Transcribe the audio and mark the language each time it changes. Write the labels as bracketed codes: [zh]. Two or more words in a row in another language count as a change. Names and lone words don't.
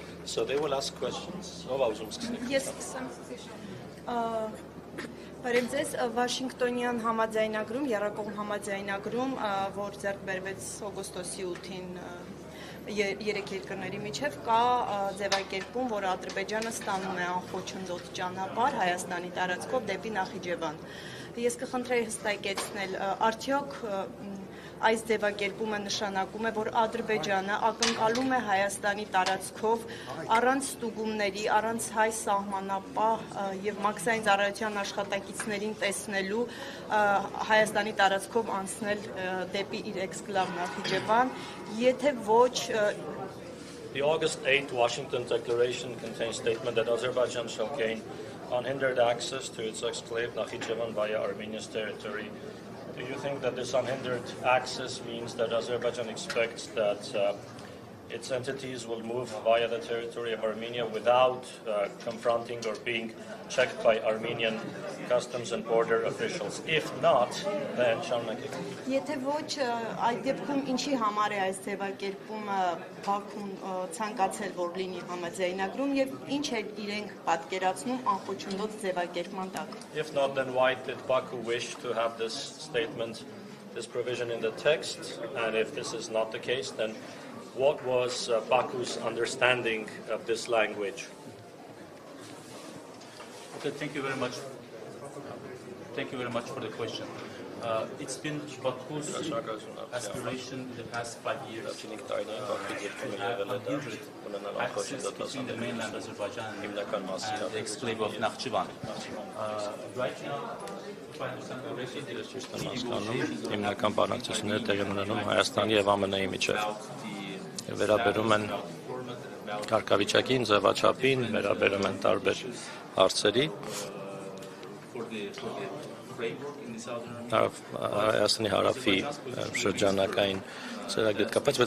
[en] so they will ask questions. Yes, [hy] Բարև ձեզ, Վաշինգտոնյան համաձայնագրում, եռակողմ համաձայնագրում, որ ձեռք բերվեց օգոստոսի 8-ին երեք երկրների միջև կա ձևակերպում, որ Ադրբեջանը ստանում է անխոչնդոտ ճանապարհ Հայաստանի տարածքով դեպի Նախիջևան։ Ես կխնդրեի հստակեցնել, արդյոք այս ձևակերպումը նշանակում է, որ Ադրբեջանը ակնկալում է Հայաստանի տարածքով առանց ստուգումների, առանց հայ սահմանապահ եւ մաքսային ծառայության աշխատակիցներին տեսնելու Հայաստանի տարածքով անցնել դեպի իր էքսկլավ Նախիջևան, եթե ոչ [en] The August 8 Washington Declaration contains a statement that Azerbaijan shall gain unhindered access to its exclave Nakhichevan via Armenia's territory. Do you think that this unhindered access means that Azerbaijan expects that its entities will move via the territory of Armenia without confronting or being checked by Armenian customs and border officials? If not, then շարունակեք. [hy] Եթե ոչ, այդ դեպքում ինչի համար է այս ձևակերպումը Բաքուն ցանկացել որ լինի համաձայնագրում եւ ինչ է իրենք պատկերացնում անխոչնդոտ ձևակերպման տակ? [en] If not, then why did Baku wish to have this statement, this provision in the text? And if this is not the case, then what was Baku's understanding of this language? Okay, thank you very much. Thank you very much for the question. It's been Baku's aspiration in the past 5 years to have unhindered access between the mainland Azerbaijan and the exclave of Nakhchivan. Right now, if I understand correctly, [hy] Հիմնական բանակցությունները տեղի ունենում Հայաստանի եւ ԱՄՆ-ի միջեւ։ Վերաբերում են կարգավիճակին, ձևաչափին, վերաբերում են տարբեր հարցերի։ Հայաստանի հարավի շրջանակային ծրագրի հետ կապված,